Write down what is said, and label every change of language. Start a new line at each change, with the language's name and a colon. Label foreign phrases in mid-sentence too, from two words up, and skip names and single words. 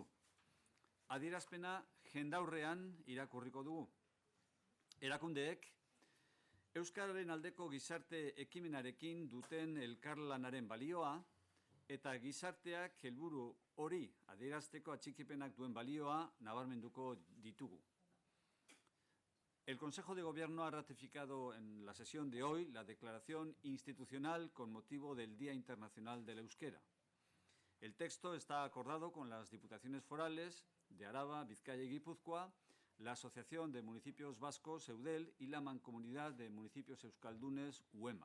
Basque: Adierazpena jendaurrean irakurriko dugu. Erakundeek, Euskararen aldeko gizarte ekimenarekin duten elkarlanaren balioa eta gizarteak helburu hori adierazteko atxikipenak duen balioa nabarmenduko ditugu.
Spanish: El Consejo de Gobierno ha ratificado en la sesión de hoy la declaración institucional con motivo del Día Internacional del Euskera. El texto está acordado con las diputaciones forales de Araba, Vizcaya y Guipúzcoa, la Asociación de Municipios Vascos, EUDEL, y la Mancomunidad de Municipios Euskaldunes, UEMA.